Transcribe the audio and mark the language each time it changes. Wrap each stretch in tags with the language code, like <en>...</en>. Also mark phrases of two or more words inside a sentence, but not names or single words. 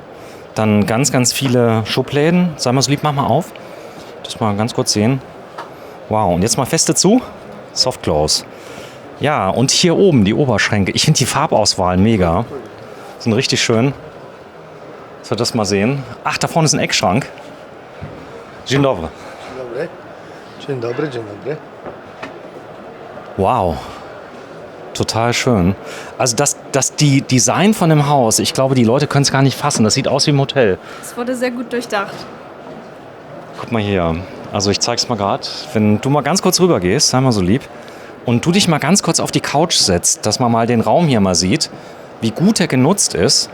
<de>Dann ganz viele Schubläden. Sei mal so lieb, mach mal auf. Das mal ganz kurz sehen. Wow, und jetzt mal feste zu.</de> <en>Soft Close.</en> <de>Ja, und hier oben die Oberschränke. Ich finde die Farbauswahl mega. Sind richtig schön. Soll das mal sehen? Ach, da vorne ist ein Eckschrank.</de> <pl>Dzień dobry. Dzień dobry, dzień dobry.</pl> <de>Wow. Total schön. Also das die Design von dem Haus, ich glaube, die Leute können es gar nicht fassen. Das sieht aus wie im Hotel. Es wurde sehr gut durchdacht. Guck mal hier. Also ich zeig's mal gerade. Wenn du mal ganz kurz rüber gehst, sei mal so lieb, und du dich mal ganz kurz auf die Couch setzt, dass man mal den Raum hier mal sieht, wie gut er genutzt ist.</de>